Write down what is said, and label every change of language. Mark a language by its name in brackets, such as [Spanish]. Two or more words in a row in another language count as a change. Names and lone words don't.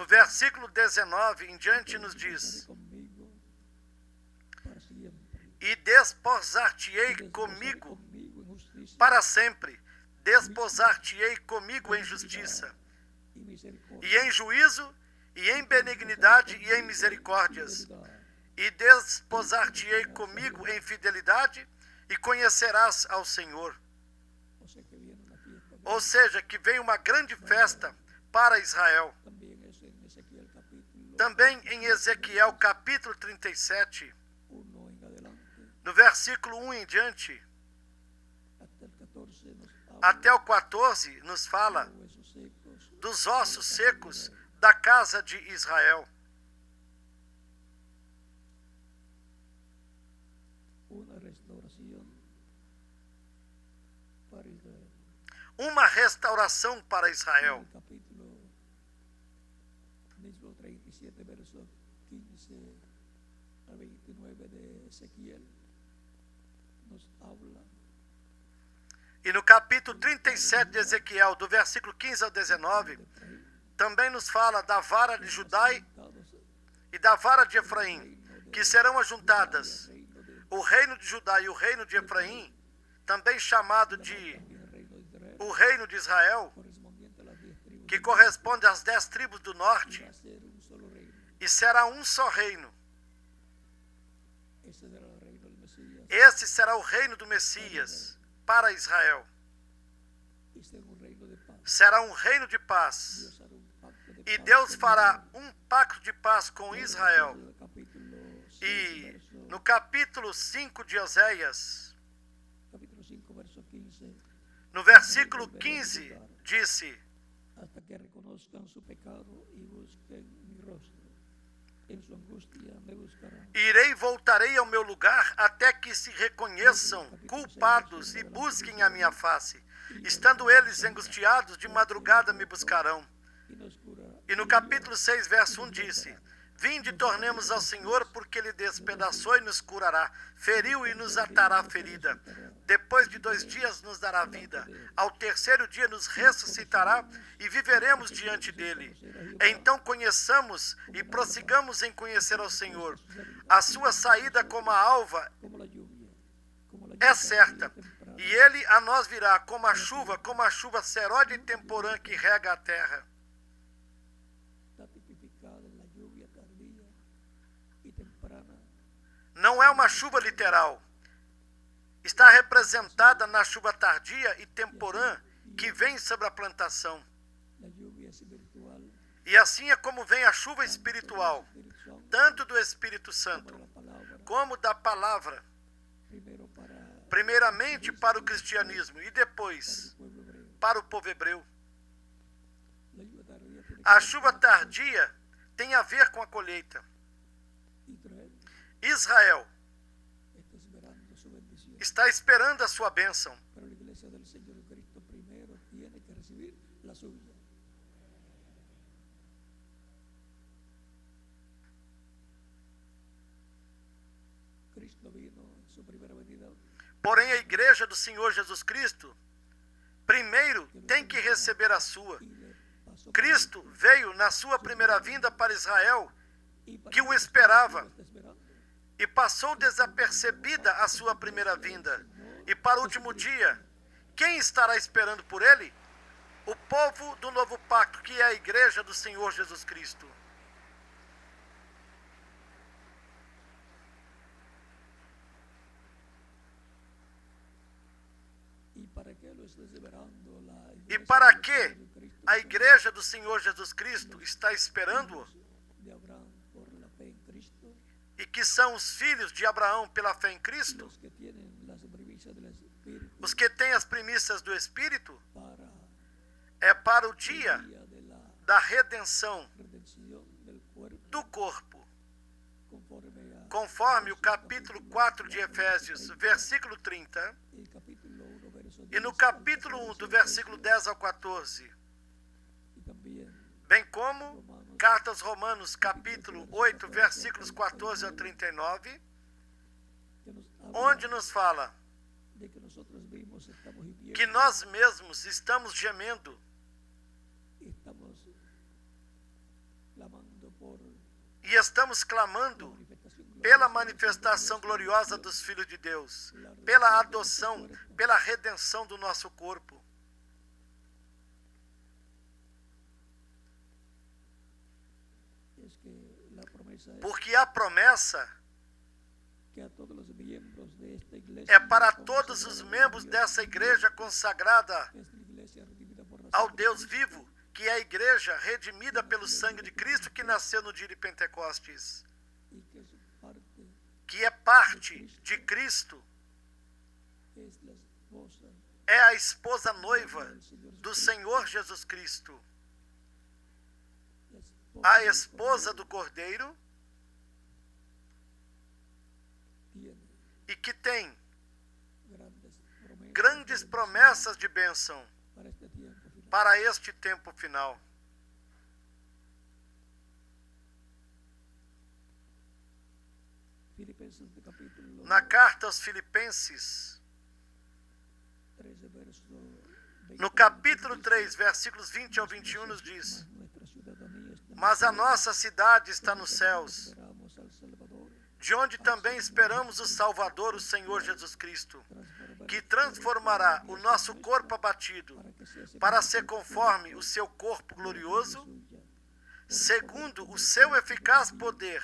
[Portuguese] no versículo 19 em diante, nos [Spanish] "Estaré [Portuguese] diz: [Spanish] conmigo para siempre. [Portuguese] e desposar-te-ei [Spanish] Desposaré [Portuguese] comigo [Spanish] conmigo en justicia [Portuguese] para sempre, desposar-te-ei comigo em justiça, [Spanish] y misericordia, [Portuguese] e em juízo, e em benignidade, e em misericórdias. [Spanish] fidelidad, [Portuguese] E desposar-te-ei comigo em fidelidade, e conhecerás ao Senhor. [Spanish] O sea que viene una fiesta grande. [Portuguese] Ou seja, que vem uma grande festa para Israel. [Spanish] También eso en Ezequiel capítulo [Portuguese] Também em Ezequiel capítulo 37, [Spanish] 1 en adelante, [Portuguese] no versículo 1 em diante, [Spanish] hasta el 14 nos habla [Portuguese] até o 14, nos fala [Spanish] de huesos secos, [Portuguese] dos ossos secos da casa de Israel. [Spanish] una restauración para Israel. [Portuguese] Uma restauração para [Spanish] En [Portuguese] Israel. [Spanish] el capítulo mismo 37, versos 15 a 29 de Ezequiel, nos habla [Portuguese] E no capítulo 37 de Ezequiel, do versículo 15 ao 19, [Spanish] de Efraín, [Portuguese] também nos fala da vara de Judá [Spanish] juntados [Portuguese] e da vara de Efraim, que serão ajuntadas. [Spanish] al reino de [Portuguese] O reino de Judá e o reino de Efraim, também chamado de [Spanish] también el reino de Israel, [Portuguese] o reino de Israel, [Spanish] correspondiente a las 10 tribus, [Portuguese] que corresponde às 10 tribos do norte, [Spanish] va a ser un solo reino. [Portuguese] e será um só reino. [Spanish] Ese será el reino del Mesías [Portuguese] Esse será o reino do Messias para Israel. [Spanish] y será un reino de paz. [Portuguese] Será um reino de paz. [Spanish] Dios hará un pacto de [Portuguese] E [Spanish] paz [Portuguese] Deus [Spanish] con [Portuguese] fará [Spanish] Israel. [Portuguese] um pacto de paz com Israel. [Spanish] En el capítulo 6, [Portuguese] E [Spanish] verso, [Portuguese] no capítulo 5 de Oséias, [Spanish] capítulo 5, verso 15, [Portuguese] no versículo 15, disse: [Spanish] hasta que reconozcan su pecado y busquen mi rostro. En su angustia me buscarán. [Portuguese] Irei e voltarei ao meu lugar até que se reconheçam culpados e busquem a minha face. Estando eles angustiados, de madrugada me buscarão. [Spanish] Y nos curará. [Portuguese] E no capítulo 6, verso 1 disse: vinde, tornemos ao Senhor, porque Ele despedaçou e nos curará, feriu e nos atará ferida. Depois de 2 dias nos dará vida. Ao terceiro dia nos ressuscitará e viveremos diante dele. Então conheçamos e prossigamos em conhecer ao Senhor. A sua saída como a alva [Spanish] Como la lluvia, como la [Portuguese] é [Spanish] lluvia [Portuguese] certa, [Spanish] temprana, [Portuguese] e ele a nós virá como a chuva seródia e temporã que rega a terra. [Spanish] está tipificada en la lluvia tardía y temprana. [Portuguese] Não é uma chuva literal. Está representada na chuva tardia e temporã que vem sobre a plantação. [Spanish] la lluvia espiritual, [Portuguese] E assim é como vem a chuva espiritual, [Spanish] Espíritu Santo, [Portuguese] tanto do Espírito como Santo, [Spanish] de la palabra, [Portuguese] como da palavra, [Spanish] primero para [Portuguese] primeiramente para o cristianismo e depois [Spanish] el pueblo hebreo. [Portuguese] para o povo hebreu. [Spanish] La lluvia tardía tiene que [Portuguese] A [Spanish] ver [Portuguese] chuva [Spanish] con [Portuguese] tardia tem a ver com a colheita. [Spanish] Israel [Portuguese] Israel [Spanish] está esperando su bendición, [Portuguese] está esperando a sua bênção, [Spanish] pero la iglesia del Señor Cristo primero tiene que recibir la suya. Cristo vino en su primera venida [Portuguese] porém a igreja do Senhor Jesus Cristo primeiro tem que receber a sua. [Spanish] y le pasó [Portuguese] Cristo veio na sua primeira vinda para Israel [Spanish] y para [Portuguese] que o [Spanish] el [Portuguese] esperava [Spanish] está esperando. [Portuguese] e passou desapercebida a sua primeira vinda. E para o último dia, quem estará esperando por ele? O povo do novo pacto, que é a igreja do Senhor Jesus Cristo. [Spanish] ¿Y para qué lo está esperando la [Portuguese] E [Spanish] iglesia [Portuguese] para [Spanish] del [Portuguese] que [Spanish] Señor Cristo? [Portuguese] a igreja do Senhor Jesus Cristo está esperando-o? [Spanish] De Abraham por la fe en Cristo, [Portuguese] E que são os filhos de Abraão pela fé em Cristo? [Spanish] los que tienen las primicias del Espíritu [Portuguese] Os que têm as primícias do Espírito? [Spanish] para [Portuguese] É para o [Spanish] el [Portuguese] dia [Spanish] día de la [Portuguese] da redenção [Spanish] redención del cuerpo, [Portuguese] do corpo. [Spanish] conforme [Portuguese] Conforme o capítulo 4 de Efésios, versículo 30, [Spanish] el capítulo 1, verso 10, [Portuguese] e no capítulo 1, do versículo 10 ao 14, [Spanish] y también [Portuguese] bem como carta aos Romanos, capítulo 8, versículos 14 ao 39, [Spanish] que nos habla [Portuguese] onde nos fala [Spanish] de que nosotros mismos estamos viviendo, [Portuguese] que nós mesmos estamos gemendo [Spanish] estamos clamando por [Portuguese] e estamos clamando pela manifestação gloriosa dos filhos de Deus, pela adoção, pela redenção do nosso corpo. [Spanish] es que la promesa es [Portuguese] Porque a promessa [Spanish] que a todos los miembros de esta iglesia [Portuguese] é para todos os membros dessa igreja consagrada [Spanish] que es la iglesia redimida por la [Portuguese] ao [Spanish] sangre de [Portuguese] Deus [Spanish] Cristo, [Portuguese] vivo, que é a igreja redimida pelo sangue de Cristo que nasceu no dia de Pentecostes, [Spanish] y que es parte, [Portuguese] que é parte de Cristo, [Spanish] es la esposa [Portuguese] é a esposa noiva [Spanish] del Señor [Portuguese] do [Spanish] Jesucristo, [Portuguese] Senhor Jesus Cristo, [Spanish] la [Portuguese] a esposa do Cordeiro, [Spanish] tiene [Portuguese] e que tem [Spanish] grandes promesas, [Portuguese] grandes promessas de bênção [Spanish] para este tiempo final. [Portuguese] para este tempo final. [Spanish] Filipenses de capítulo [Portuguese] Na carta aos Filipenses, [Spanish] 13, verso 20, [Portuguese] no capítulo 3, versículos 20 ao 21, nos diz: [Spanish] nuestra ciudadanía está en [Portuguese] Mas a nossa cidade está nos céus, [Spanish] esperamos al Salvador, [Portuguese] de onde também esperamos o Salvador, o Senhor Jesus Cristo, [Spanish] transformar [Portuguese] que transformará o nosso corpo abatido para ser conforme o seu corpo glorioso, [Spanish] suya, [Portuguese] segundo o seu eficaz poder,